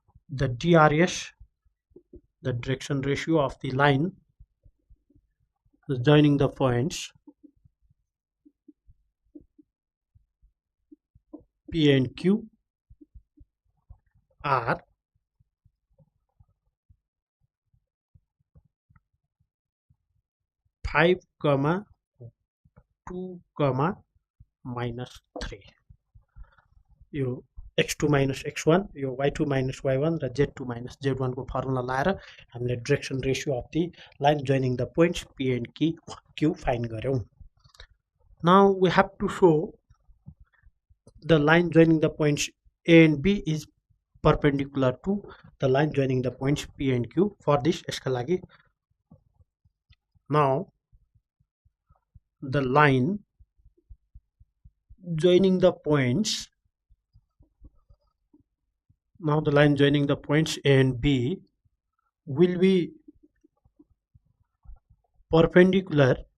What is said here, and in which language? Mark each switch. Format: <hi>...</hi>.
<en>The DRS, the direction ratio of the line joining the points P and Q are 5 comma 2 comma minus 3.</en> <ne>यो x2 minus x1 यो y2 minus y1 र z2 minus z1 को formula लाएर हामीले direction ratio of the line joining the points p and q find गर्यौं.</ne> <en>Now we have to show the line joining the points A and B is perpendicular to the line joining the points P and Q. For this,</en> <ne>यसका लागि</ne> <en>now the line joining the points A and B will be perpendicular.</en>